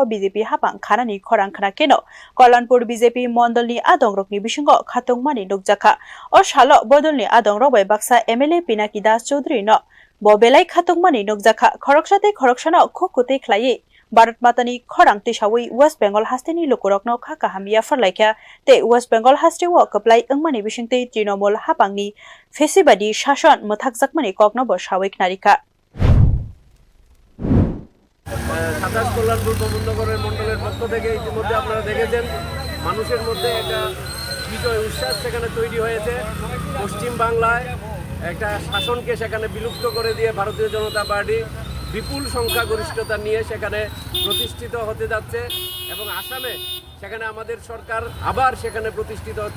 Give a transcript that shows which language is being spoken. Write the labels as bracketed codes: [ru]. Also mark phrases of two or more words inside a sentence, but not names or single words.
[trp] BJP hapang khanani khorang khana keno Kolanpur BJP mondolni adongrokni bisingo khatung mani nukjaka o salo bodolni adongrok bai baksa MLA Pinaki Das Chaudhary no bo belai khatung mani nukjaka khoroksate khoroksano khokute khlai Bharat Matani khorang tisawi West Bengal hasteni lukurokno kha kahamia farlaikha te West Bengal hastewo kaplai angmani bisingtei Trinamool hapangni fesibadi shason mothakjakmani kokno bo sawik narika [bn] সাতাশ কল্যাণপুর প্রমোদনগরের মণ্ডলের পক্ষ থেকে ইতিমধ্যে আপনারা দেখেছেন মানুষের মধ্যে একটা বিজয় উচ্ছ্বাস সেখানে তৈরি হয়েছে পশ্চিম বাংলায় একটা শাসনকে সেখানে বিলুপ্ত করে দিয়ে ভারতীয় জনতা পার্টি বিপুল সংখ্যাগরিষ্ঠতা নিয়ে সেখানে প্রতিষ্ঠিত হতে যাচ্ছে এবং আসামে সেখানে আমাদের সরকার আবার সেখানে প্রতিষ্ঠিত হচ্ছে